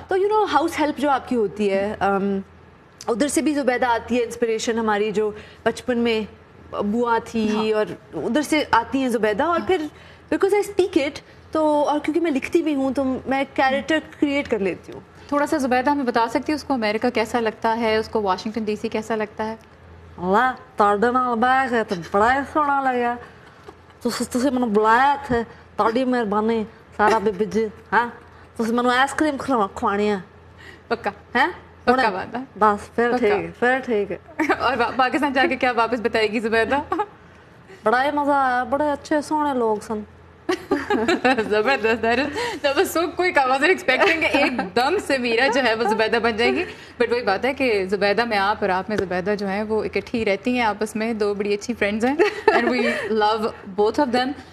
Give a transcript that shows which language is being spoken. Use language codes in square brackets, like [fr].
[ur] تو [en] you know house help [ur] جو آپ کی ہوتی ہے, ادھر سے بھی زبیدہ آتی ہے انسپریشن ہماری, جو بچپن میں بوا تھی, اور ادھر سے آتی ہیں زبیدہ. اور پھر [en] because I speak it, [ur] تو اور کیونکہ میں لکھتی بھی ہوں تو میں کیریکٹر کریٹ کر لیتی ہوں. تھوڑا سا زبیدہ ہمیں بتا سکتی ہے اس کو امریکہ کیسا لگتا ہے, اس کو واشنگٹن ڈی سی کیسا لگتا ہے؟ [pa] اللہ تاڑے نال بیٹھ گئے تو بڑا ہی سونا لگا, تسی مینوں بلایا تھے, تاڑی مہربانی سارا بی جی. ہاں تسی مینوں آئس کریم کھوانی ہے؟ [ur] پکا ہے, پکا بات ہے. بس پھر ٹھیک ہے, پھر ٹھیک ہے. اور پاکستان جا کے کیا واپس بتائے گی زبیدہ؟ [pa] بڑا ہی مزہ آیا, بڑے اچھے سونے لوگ سن. [ur] زبردست. [en] کوئی was expecting [ur] کہ ایک دم سے میرا جو ہے وہ زبیدہ بن جائے گی, بٹ وہی بات ہے کہ زبیدہ میں آپ اور آپ میں زبیدہ جو ہے وہ اکٹھی رہتی ہیں آپس میں, دو بڑی اچھی فرینڈز ہیں, [en] And we love both of them.